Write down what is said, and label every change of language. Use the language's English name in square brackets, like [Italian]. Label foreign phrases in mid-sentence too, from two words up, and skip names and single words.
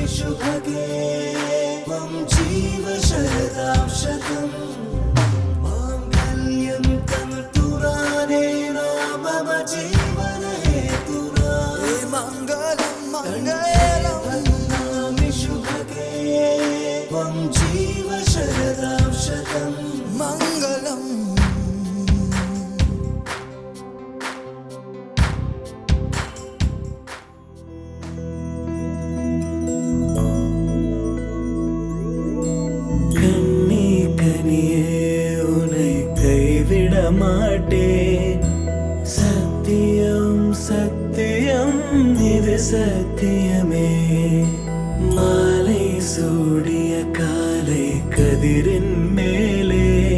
[Sanskrit] शुभगे त्वं जीव शरदां शतम् मांगल्यं तन्तुनाने मम जीवने हेतुना मङ्गलं मङ्गलं बध्नामि शुभगे त्वं जीव शरदां शतम् मङ्गलम् [Tamil] கண்ணே கனியே உன்னை கைவிட மாட்டேன் சத்தியம் சத்தியம் இது சத்தியமே மாலை சூடிய காலை கதிரின் மேலே